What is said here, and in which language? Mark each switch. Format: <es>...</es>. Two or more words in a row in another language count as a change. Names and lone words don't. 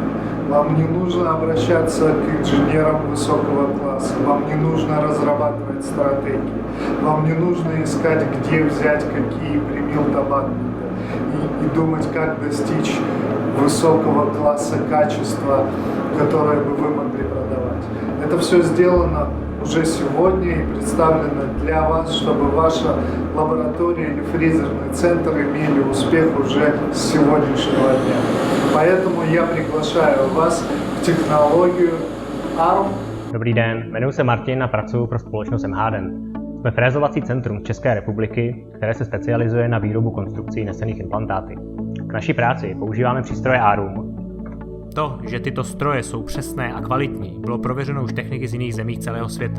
<ru>Вам не нужно обращаться к инженерам высокого класса, вам не нужно разрабатывать стратегии, вам не нужно искать, где взять какие премилт абатменты и думать, как достичь высокого класса качества, которое бы вы могли продавать. Это все сделано уже сегодня и представлено для вас, чтобы ваша лаборатория или фрезерный центр имели успех уже с сегодняшнего дня. Поэтому я приглашаю вас в технологию Arum.</ru> <cs>Dobrý den, jmenuji se Martin a pracuji pro společnost MHDent. Jsme frézovací centrum z České republiky, které se specializuje na výrobu konstrukcí nesenných implantáty. K naší práci používáme přístroje Arum. To, že tyto stroje jsou přesné a kvalitní, bylo prověřeno už techniky z jiných zemí celého světa.</cs>